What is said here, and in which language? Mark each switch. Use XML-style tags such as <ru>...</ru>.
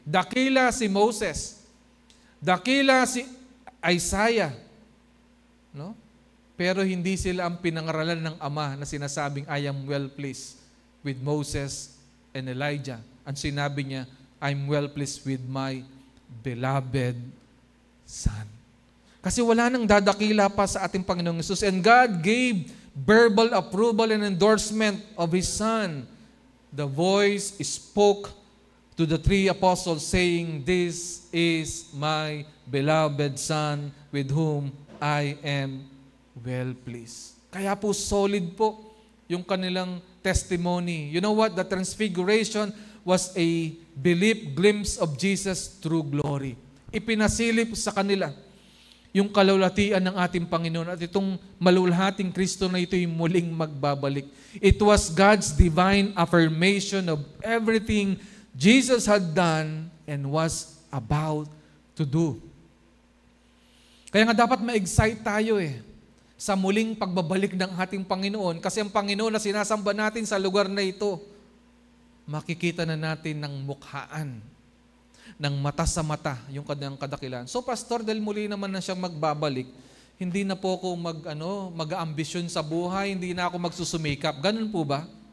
<tl>Dakila si Moses. Dakila si Isaiah. No? Pero hindi sila ang pinangaralan ng Ama na sinasabing,</tl> <en>I am well pleased with Moses and Elijah.</en> <tl>Ang sinabi niya,</tl> <en>I'm well pleased with my beloved Son.</en> <tl>Kasi wala nang dadakila pa sa ating Panginoong Jesus.</tl> <en>And God gave verbal approval and endorsement of His Son. The voice spoke to the three apostles saying, this is my beloved Son with whom I am well pleased.</en> <tl>Kaya po solid po yung kanilang testimony.</tl> <en>You know what? The transfiguration was a belief glimpse of Jesus through glory.</en> <tl>Ipinasilip sa kanila yung kalulatian ng ating Panginoon at itong malulhating Kristo na ito'y muling magbabalik.</tl> <en>It was God's divine affirmation of everything Jesus had done and was about to do.</en> <tl>Kaya nga dapat ma-excite tayo sa muling pagbabalik ng ating Panginoon. Kasi ang Panginoon na sinasamba natin sa lugar na ito, makikita na natin ng mukhaan, ng mata sa mata, yung kanyang kadakilan. So Pastor, dahil muli naman na siyang magbabalik, hindi na po ako mag-ambisyon sa buhay, hindi na ako magsusumikap. Ganun po ba?</tl>